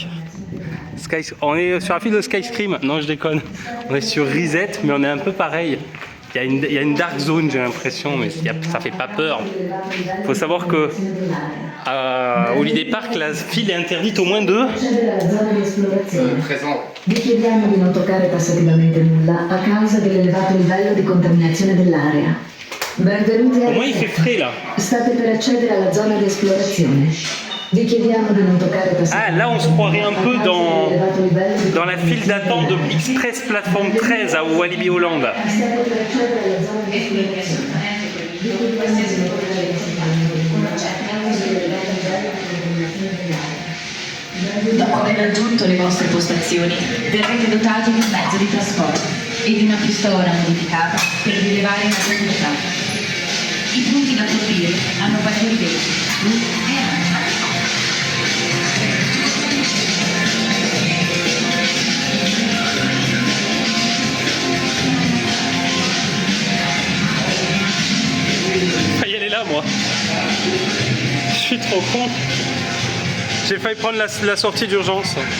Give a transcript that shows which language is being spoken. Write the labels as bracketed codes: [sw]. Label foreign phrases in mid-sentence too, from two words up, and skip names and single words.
[fr] On est sur la file de Skyscream. Non, je déconne. On est sur Reset, mais on est un peu pareil. Il y a une [en] dark zone, [fr] j'ai l'impression, mais ça fait pas peur. Il faut savoir que à Holiday Park, la file est interdite au moins de 13 ans. [it] Vi chiediamo di non toccare tassativamente nulla a causa dell'elevato livello di contaminazione dell'area. Benvenuti [fr] Au moins il fait frais là. [it] State per accedere alla zona di esplorazione. Vi chiediamo di non toccare [fr] Ah, là on se croirait un peu dans la file d'attente de Express Plateforme 13 à Walibi Holland. [it] Dopo aver raggiunto le vostre postazioni, verrete dotati di un mezzo di trasporto e di una pistola modificata per rilevare la profondità. I punti da colpire hanno vari veti, blu e arancia. [fr] Failli aller là moi. Je suis trop con. J'ai failli prendre la sortie d'urgence.